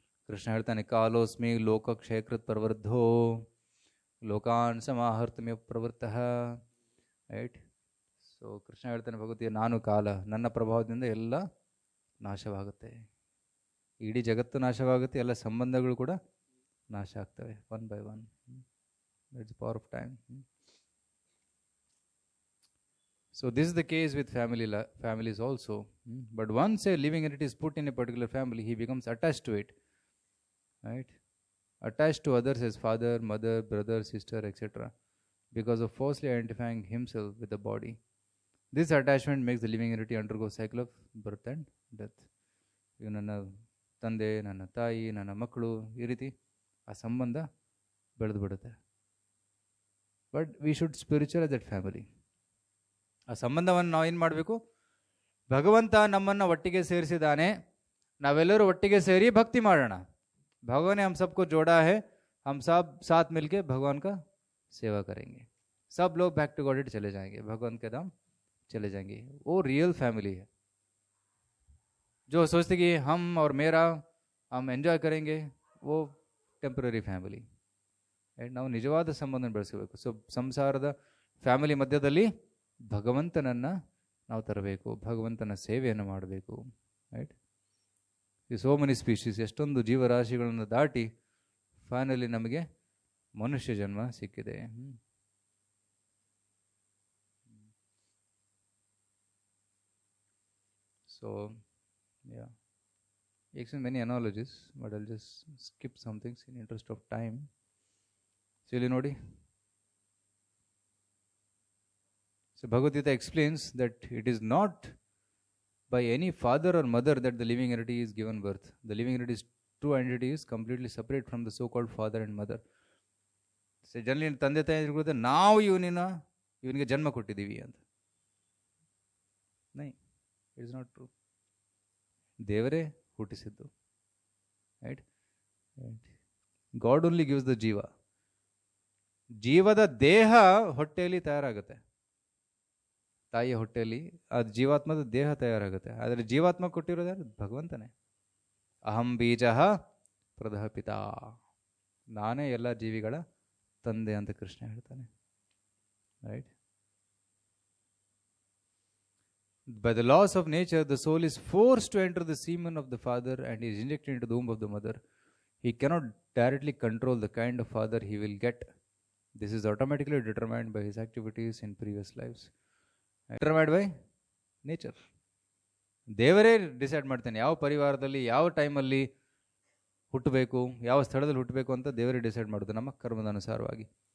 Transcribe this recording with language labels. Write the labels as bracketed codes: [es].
[kn] ಕೃಷ್ಣ ಹೇಳ್ತಾನೆ, [sa] ಕಾಲೋಸ್ಮಿ ಲೋಕಕ್ಷಯಕೃತ್ ಪ್ರವೃದ್ಧೋ ಲೋಕಾನ್ ಸಮಾಹರ್ತಮ್ಯ ಪ್ರವೃತ್ತಃ. [kn] Right, so Krishna ಹೇಳ್ತಾನೆ ಭಗವತಿ, ನಾನು ಕಾಲ, ನನ್ನ ಪ್ರಭಾವದಿಂದ ಎಲ್ಲ ನಾಶವಾಗುತ್ತೆ, ಇಡೀ ಜಗತ್ತು ನಾಶವಾಗುತ್ತೆ, ಎಲ್ಲ ಸಂಬಂಧಗಳು ಕೂಡ ನಾಶ ಆಗ್ತವೆ [en] One by one. That's power of time. So this is the case with families also. But once a living entity is put in a particular family, he becomes attached to it. Right? Attached to others as father, mother, brother, sister, etc. because of falsely identifying himself with the body. This attachment makes the living entity undergo cycle of birth and death. [kn] ಈಗ ನನ್ನ ತಂದೆ, ನನ್ನ ತಾಯಿ, ನನ್ನ ಮಕ್ಕಳು, ಈ ರೀತಿ ಆ ಸಂಬಂಧ ಬೆಳೆದು ಬಿಡುತ್ತೆ. [en] But we should spiritual that family. [kn] ಆ ಸಂಬಂಧವನ್ನು ನಾವು ಏನು ಮಾಡಬೇಕು? ಭಗವಂತ ನಮ್ಮನ್ನು ಒಟ್ಟಿಗೆ ಸೇರಿಸಿದ್ದಾನೆ, ನಾವೆಲ್ಲರೂ ಒಟ್ಟಿಗೆ ಸೇರಿ ಭಕ್ತಿ ಮಾಡೋಣ. [hi] भगवान ने हम सबको जोड़ा है, हम सब साथ मिलके भगवान का सेवा करेंगे. सब लोग [en] back to God [hi] चले जाएंगे, भगवान के धाम चले जाएंगे. वो रियल फैमिली है. जो सोचते कि हम और मेरा हम एंजॉय करेंगे, वो [en] Temporary family. [kn] ನಾವು ನಿಜವಾದ ಸಂಬಂಧ ಬೆಳೆಸಬೇಕು. ಸೊ ಸಂಸಾರದ ಫ್ಯಾಮಿಲಿ ಮಧ್ಯದಲ್ಲಿ ಭಗವಂತನನ್ನು ನಾವು ತರಬೇಕು, ಭಗವಂತನ ಸೇವೆಯನ್ನು ಮಾಡಬೇಕು. ರೈಟ್, ಈ ಸೋ ಮೆನಿ ಸ್ಪೀಶೀಸ್, ಎಷ್ಟೊಂದು ಜೀವರಾಶಿಗಳನ್ನು ದಾಟಿ ಫೈನಲಿ ನಮಗೆ ಮನುಷ್ಯ ಜನ್ಮ ಸಿಕ್ಕಿದೆ. [en] So yeah, explain many analogies, but I'll just skip some things in interest of time. So [kn] ಇಲ್ಲಿ ನೋಡಿ, [en] so Bhagavad Gita explains that it is not by any father or mother that the living entity is given birth. The living entity's true identity is completely separate from the so-called father and mother. [kn] So generally ತಂದೆ ತಾಯಿ ಇರುತ್ತೆ, ನಾವು ಇವನಿಗೆ ಜನ್ಮ ಕೊಟ್ಟಿದ್ದೀವಿ ಅಂತ. [en] Nay, it is not true. [kn] ದೇವರೇ ಹುಟ್ಟಿಸಿದ್ದು. Right, [en] God only gives the [kn] ಜೀವ. ಜೀವದ ದೇಹ ಹೊಟ್ಟೆಯಲ್ಲಿ ತಯಾರಾಗುತ್ತೆ, ತಾಯಿಯ ಹೊಟ್ಟೆಯಲ್ಲಿ ಅದು ಜೀವಾತ್ಮದ ದೇಹ ತಯಾರಾಗುತ್ತೆ. ಆದರೆ ಜೀವಾತ್ಮ ಕೊಟ್ಟಿರೋದು ಯಾರು? ಭಗವಂತನೇ. [sa] ಅಹಂ ಬೀಜ ಪ್ರದಹ ಪಿತಾ, [kn] ನಾನೇ ಎಲ್ಲ ಜೀವಿಗಳ ತಂದೆ ಅಂತ ಕೃಷ್ಣ ಹೇಳ್ತಾನೆ. [en] Right, by the laws of nature, the soul is forced to enter the semen of the father and is injected into the womb of the mother. He cannot directly control the kind of father he will get. This is automatically determined by his activities in previous lives. Determined by nature. [kn] ದೇವರೇ decide ಮಾಡ್ತಾನೆ ಯಾವ ಪರಿವಾರದಲ್ಲಿ ಯಾವ ಟೈಮಲ್ಲಿ ಹುಟ್ಟಬೇಕು, ಯಾವ ಸ್ಥಳದಲ್ಲಿ ಹುಟ್ಟಬೇಕು ಅಂತ ದೇವರೇ ಡಿಸೈಡ್ ಮಾಡೋದು ನಮ್ಮ ಕರ್ಮದ ಅನುಸಾರವಾಗಿ.